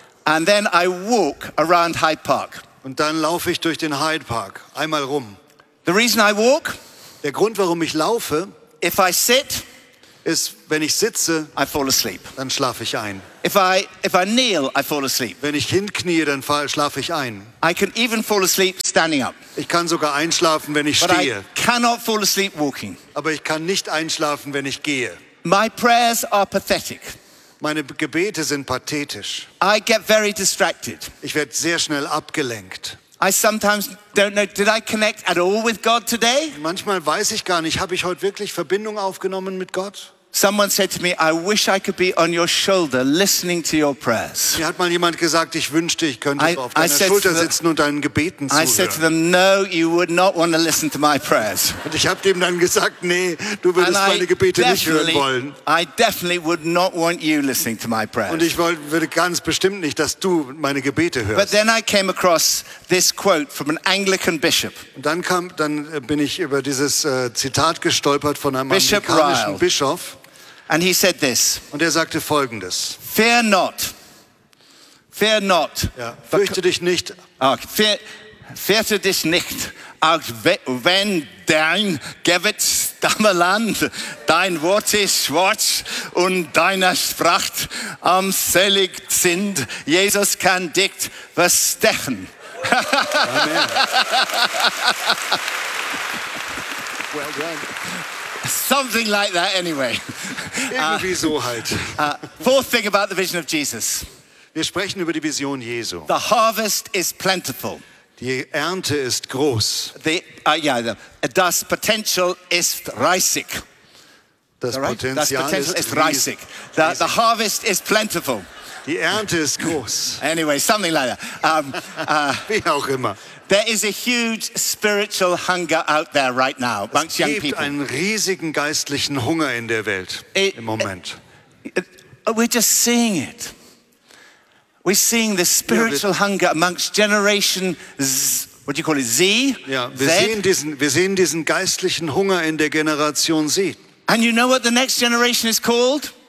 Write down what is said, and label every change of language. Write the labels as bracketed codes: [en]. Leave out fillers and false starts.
[en] And then I walk around Hyde Park. [de] Und dann laufe ich durch den Hyde Park einmal rum. [en] The reason I walk. [de] Der Grund, warum ich laufe. [en] If I sit. [de] ist, wenn ich sitze, [en] I fall asleep. [de] Dann schlafe ich ein. [en] If I kneel, I fall asleep. [de] Wenn ich hinknie, dann schlafe ich ein. [en] I can even fall asleep standing up. [de] Ich kann sogar einschlafen, wenn ich [en] But [de] stehe. [en] I cannot fall asleep walking. [de] Aber ich kann nicht einschlafen, wenn ich gehe. [en] My prayers are pathetic. [de] Meine Gebete sind pathetisch. [en] I get very distracted. [de] Ich werde sehr schnell abgelenkt. [en] I sometimes don't know, did I connect at all with God today? [de] Manchmal weiß ich gar nicht, habe ich heute wirklich Verbindung aufgenommen mit Gott? [en] Someone said to me, I wish I could be on your shoulder listening to your prayers. [de] Mir hat mal jemand gesagt, ich wünschte, ich könnte auf deiner Schulter sitzen und deinen Gebeten zuhören. [en] I said to them, no, you would not want to listen to my prayers. [de] Und ich habe dem dann gesagt, nee, du würdest meine Gebete nicht hören wollen. [en] I definitely would not want you listening to my prayers. [de] Und ich würde ganz bestimmt nicht, dass du meine Gebete hörst. [en] But then I came across this quote from an Anglican bishop. [de] Und dann bin ich über dieses Zitat gestolpert von einem anglikanischen Bischof. [en] And he said this. [de] Und sagte Folgendes. [en] Fear not. Fear not. [de] Ja, fürchte dich nicht. Fürchte dich nicht. Auch wenn dein Gebet stammeland, dein Wort ist schwarz und deine Sprache armselig sind, Jesus kann dich verstechen. [en] Well done. Something like that, anyway. [de] Irgendwie so halt. [en] Fourth thing about the vision of Jesus. [de] Wir sprechen über die Vision Jesu. [en] The harvest is plentiful. [de] Die Ernte ist groß. Das Potential ist reißig. Das Potential ist reißig. [en] The harvest is plentiful. [de] Die Ernte ist groß. [en] Anyway, something like that. [de] Wie auch immer. [en] There is a huge spiritual hunger out there right now amongst young people. [de] Es gibt einen riesigen geistlichen Hunger in der Welt im Moment. [en] We're just seeing it. We're seeing the spiritual hunger amongst Generation Z. What do you call it? Z? [de] Ja, wir sehen diesen geistlichen Hunger in der Generation Z. [en] And you know what the next generation is called?